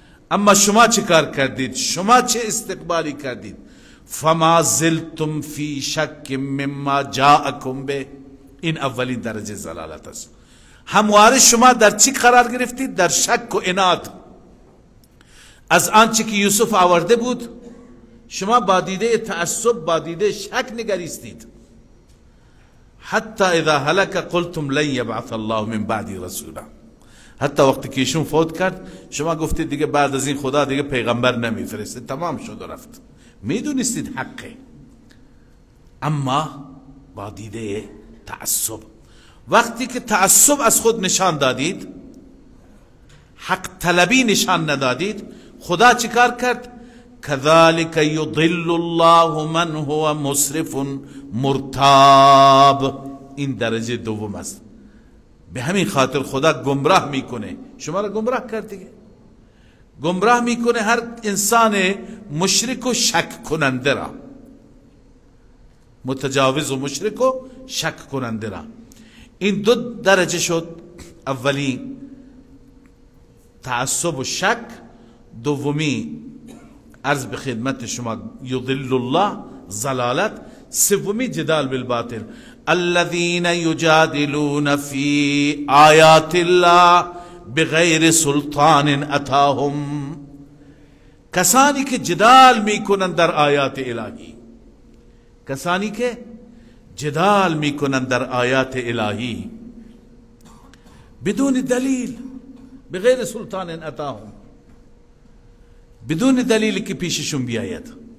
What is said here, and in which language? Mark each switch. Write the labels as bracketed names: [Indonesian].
[Persian] اما شما چه کار کردید؟ شما چه استقبالی کردید؟ [Arabic] فما زلتم فی شک مما جاءکم به. [Persian] این اولین درجه ضلالت است. همواره شما در چی قرار گرفتید؟ در شک و عناد از آنچه که یوسف آورده بود. شما با دیده تعصب، با دیده شک نگریستید. [Arabic] حتی اذا هلك قلتم لن یبعث الله من بعدی رسولا. [Persian] حتی وقتی که ایشون فوت کرد شما گفتید دیگه بعد از این خدا دیگه پیغمبر نمیفرسته، تمام شد و رفت. میدونستید حقه، اما با دیده تعصب. وقتی که تعصب از خود نشان دادید، حق طلبی نشان ندادید، خدا چیکار کرد؟ [Arabic] كذلك يضل الله من هو مسرف مرتاب. [Persian] این درجه دوم است. به همین خاطر خدا گمراه میکنه. شما را گمراه کرد دیگه. گمراه میکنه هر انسان مشرک و شک کننده را، متجاوز و مشرک و شک کننده را. این 2 درجه شد. اولی تعصب و شک، دومی عرض به خدمت شما یضل الله ضلالت، سومی جدال بالباطل. [Arabic] الذين يجادلون في آیات الله بغیر سلطان اتاهم. [Persian] کسانی که جدال میکنند در آیات الهی، کسانی که جدال میکنند در آیات الهی بدون دلیل، [Arabic] بغیر سلطان اتاهم، [Persian] بدون دلیلی که پیششون بیاید.